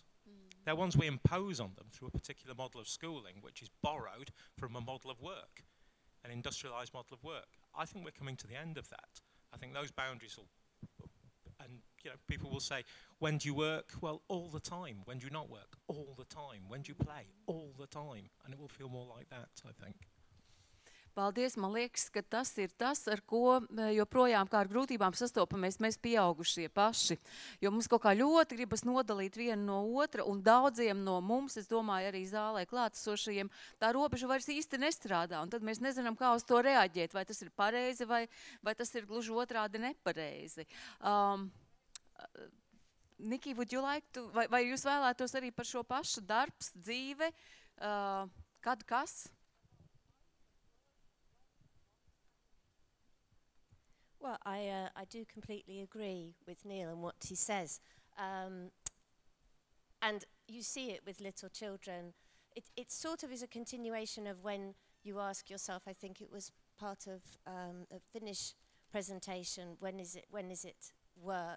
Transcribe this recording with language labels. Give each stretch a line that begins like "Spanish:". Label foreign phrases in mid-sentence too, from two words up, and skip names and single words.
English: They're ones we impose on them through a particular model of schooling, which is borrowed from a model of work, an industrialised model of work. I think we're coming to the end of that. I think those boundaries will, and you know, people will say, when do you work? Well, all the time. When do you not work? All the time. When do you play? All the time. And it will feel more like that, I think.
Latvian: Paldies, man liekas, ka tas ir tas, ar ko joprojām kā ar grūtībām sastopamies mēs pieaugušie paši. Jo mums kaut kā ļoti gribas nodalīt vienu no otra, un daudziem no mums, es domāju, arī zālē klātesošajiem, tā robeža vairs īsti nestrādā, un tad mēs nezinām, kā uz to reaģēt, vai tas ir pareizi, vai tas ir gluži otrādi nepareizi.
English: Niki, would you like to,
Latvian: vai jūs vēlētos arī par šo pašu darbs, dzīve, kad kas?
English: Well, I do completely agree with Neil and what he says. And you see it with little children. It sort of is a continuation of when you ask yourself, I think it was part of a Finnish presentation, when is it work?